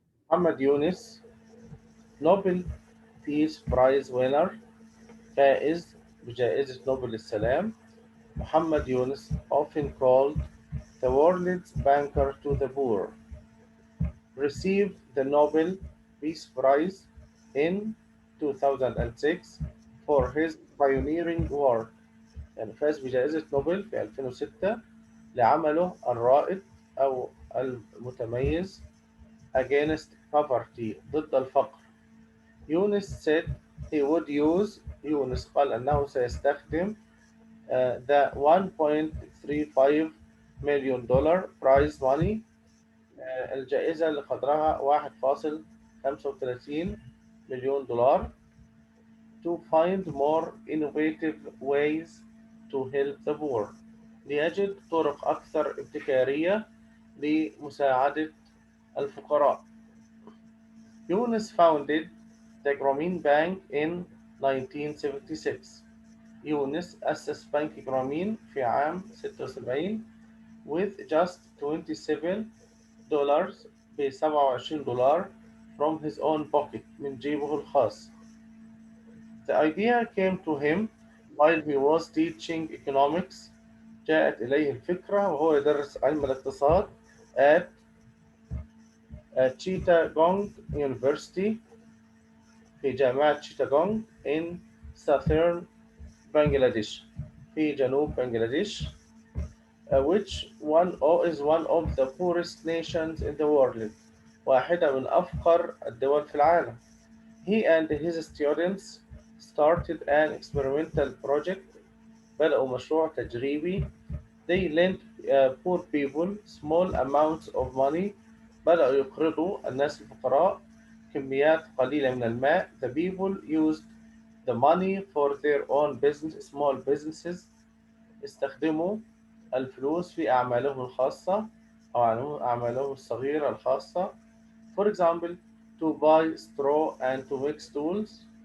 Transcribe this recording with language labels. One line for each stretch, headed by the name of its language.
English: Muhammad Yunus, Nobel Peace Prize winner,
Arabic: فائز بجائزة نوبل للسلام.
English: Muhammad Yunus, often called the world's banker to the poor, received the Nobel Peace Prize in 2006 for his pioneering work.
Arabic: يعني فاز بجائزة نوبل في 2006 لعمله الرائد أو المتميز
English: against poverty
Arabic: ضد الفقر. يونس said he would use يونس قال أنه سيستخدم the $1.35 million prize money الجائزة اللي قدرها 1.35 مليون دولار to find more innovative ways to help the poor ليجد طرق أكثر ابتكارية لمساعدة الفقراء.
English: Yunus founded the Grameen Bank in 1976.
Arabic: يونس أسس بنك جرامين في عام 76
English: with just $27
Arabic: ب $27 from his own pocket من جيبه الخاص.
English: The idea came to him while he was teaching economics.
Arabic: جاءت إليه الفكرة وهو يدرس علم الاقتصاد
English: at Chittagong University
Arabic: في جامعة شيتاغونغ
English: in southern Bangladesh
Arabic: في جنوب بنغلاديش
English: which is one of the poorest nations in the world
Arabic: واحدة من أفقر الدول في العالم.
English: He and his students started an experimental project.
Arabic: بدأوا مشروع تجريبي.
English: They lent poor people small amounts of money.
Arabic: بدأوا يقرضوا الناس الفقراء كميات قليلة من الماء.
English: The people used the money for their own business, small businesses.
Arabic: استخدموا الفلوس في أعمالهم الخاصة أو أعمالهم الصغيرة الخاصة.
English: For example, to buy straw and to make tools.